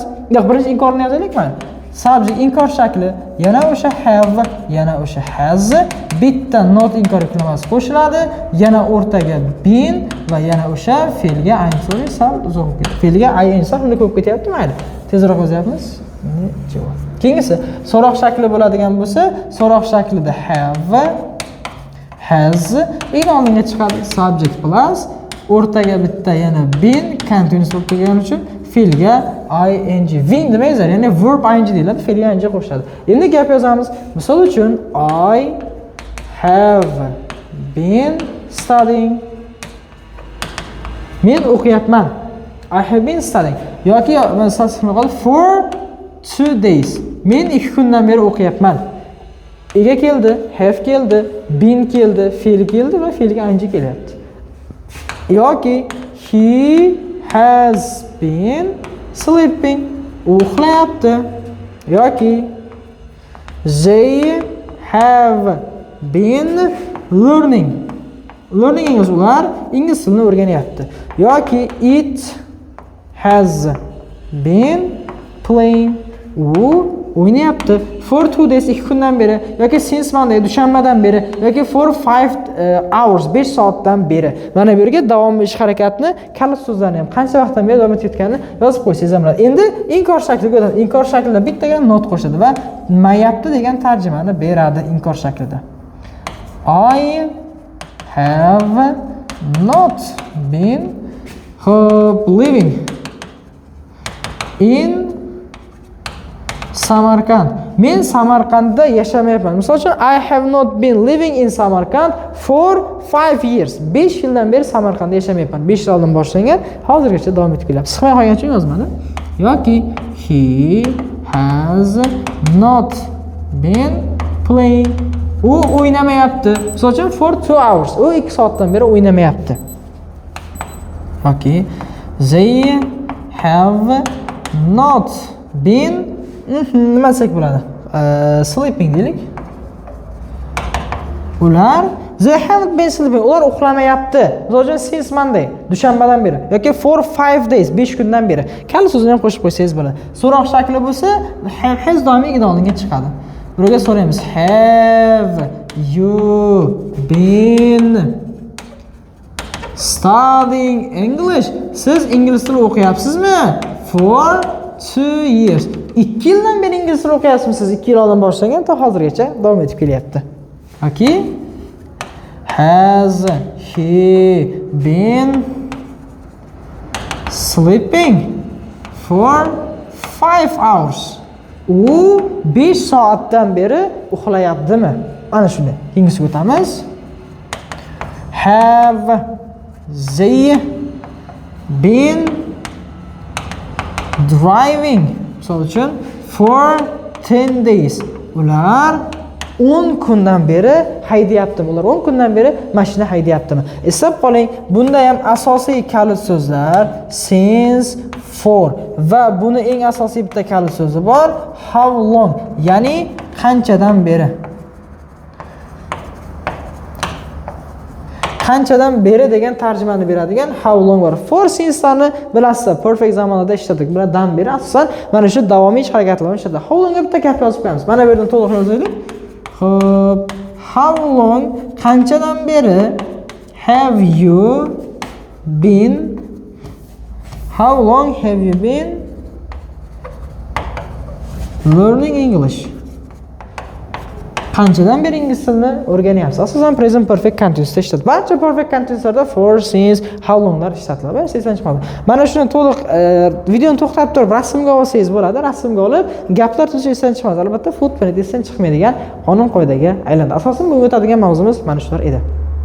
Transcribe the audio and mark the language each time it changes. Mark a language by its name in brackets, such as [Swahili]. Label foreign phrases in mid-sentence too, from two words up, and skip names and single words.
[Uzbek] Yo'q, birinchi inkorni yozaylikmi? Subject inkor shakli yana o'sha have, yana o'sha has, bitta not inkor yuklamasi qo'shiladi, yana o'rtaga been va yana o'sha fe'lga ing sal uzoq ketdi. Fe'lga ing sal ko'p ketyapti, mayli. Tezroq yozyapmiz. Javob. Keyingisi so'roq shakli bo'ladigan bo'lsa, so'roq shaklida have, has, eng oldinga chiqadi [English] subject plus [Uzbek] o'rtaga bitta yana [English] been continuous [Uzbek] bo'lib turgani uchun fe'lga ing, been demaysiz, ya'ni [English] verb ing [Uzbek] deyiladi, fe'lga ing qo'shiladi. [English] Endi gap yozamiz. Misol uchun I have been studying. Men o'qiyapman. I have been studying. [Uzbek] Yoki masalan [English] for 2 days. [Uzbek] Men 2 kundan beri o'qiyapman. Ega keldi, have keldi, been keldi, fe'l keldi va fe'lga ing kelyapti. [English] Yoki he has been sleeping. [Uzbek] Uxlayapti. [English] Yoki they have been learning. [Uzbek] Learning ingliz, ular ingliz tilini o'rganyapti. [English] Yoki it has been playing. [Uzbek] U o'ynayapti. [English] For 2 days, [Uzbek] 2 kundan beri, yoki [English] since Monday, [Uzbek] dushanbadan beri, yoki [English] for 5 hours, [Uzbek] 5 soatdan beri. Mana bu yerga davomli ish harakatni, kalit so'zlarni ham qancha vaqtdan beri davom etayotganini yozib qo'ysangiz ham bo'ladi. Endi inkor shakliga o'tadi. Inkor shaklida bittaga not qo'shadi va mayapti degan tarjimani beradi inkor shaklida. [English] I have not been living in Samarkand. [Uzbek] Men Samarqandda yashamayapman. Misol uchun [English] I have not been living in Samarkand for 5 years. [Uzbek] 5 yildan beri Samarqandda yashamayapman. 5 yil oldin boshlangan, hozirgacha davom etib kelyapti. Siqmay qolgani uchun yozmadi. [English] Yoki he has not been playing. [Uzbek] U o'ynamayapti. Misol uchun [English] for 2 hours. [Uzbek] U 2 soatdan beri o'ynamayapti. Yoki [English] they have not been [Uzbek] nima desak bo'ladi? Sleeping deylik. [English] Ular they haven't been sleeping. [Uzbek] Ular uxlamayapti. Misol uchun [English] since Monday, [Uzbek] dushanbadan beri yoki [English] for 5 days, [Uzbek] 5 kundan beri. Kalit so'zini ham qo'shib qo'ysangiz bo'ladi. So'roq shakli bo'lsa, has doimiy oldinga chiqadi. Birga so'raymiz. [English] Have you been studying English? [Uzbek] Siz ingliz tilini o'qiyapsizmi? [English] For 2 years. [Uzbek] 2 yildan beri ingliz tilini o'qiyapsizsiz. 2 yil oldin boshlagan, to hozirgacha davom etib kelyapti. Okay? [English] Has he been sleeping for 5 hours? [Uzbek] U 5 soatdan beri uxlayaptimi? Mana shunday. Keyingisiga o'tamiz. [English] Have they been driving? [Uzbek] Misol uchun [English] for 10 days. [Uzbek] Ular 10 kundan beri haydayaptimi? Ular 10 kundan beri mashina haydayaptimi? Eslab qoling, bunda ham asosiy kalit so'zlar since, for va buni eng asosiy bitta kalit so'zi bor, [English] how long, [Uzbek] ya'ni qanchadan beri. Qanchadan beri degan tarjimani beradigan [English] how long [Uzbek] bor. [English] For since'larni [Uzbek] bilasizlar, perfect zamonida ishladik. Bulardan beri asosan mana shu davomiy ish harakatlarni ishlatadi. [English] How longga [Uzbek] bitta gap yozib qo'yamiz. Mana bu yerdan to'liq yozaylik. [English] Xo'p, how long, [Uzbek] qanchadan beri [English] have you been, how long have you been learning English? [Uzbek] Qanchadan beri ingliz tilini o'rganyapsiz? Asosan [English] present perfect continuousda [Uzbek] ishlatiladi. Barcha [English] perfect continuouslarda for, since, how longlar [Uzbek] ishlatiladi. Mana sizdan chiqadi. Mana shuni to'liq videoni to'xtatib turib rasmga olsangiz bo'ladi. Rasmga olib, gaplar tuzib esdan chiqadi. Albatta footprint esdan chiqmaydigan qonun qoidaga aylandi. Asosan bu o'tadigan mavzumiz mana shular edi.